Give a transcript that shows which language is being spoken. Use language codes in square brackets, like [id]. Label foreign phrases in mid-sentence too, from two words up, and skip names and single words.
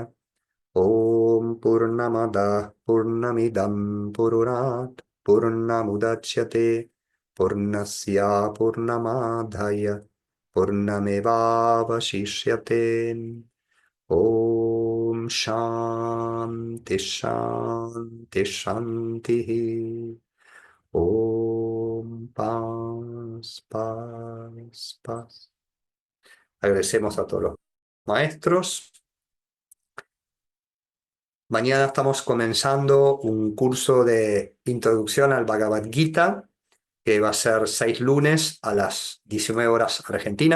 [sa] Om Purnamada Purnamidam Purnat Purnamudachyate Purnasya Purnamadhaya Purnamevavashishyate. Om Shanti Shanti Shanti. [es] Om Paz Paz Paz. Agradecemos a todos los maestros. Mañana estamos comenzando un curso de introducción al Bhagavad Gita, que va a ser 6 lunes a las 19 horas argentinas.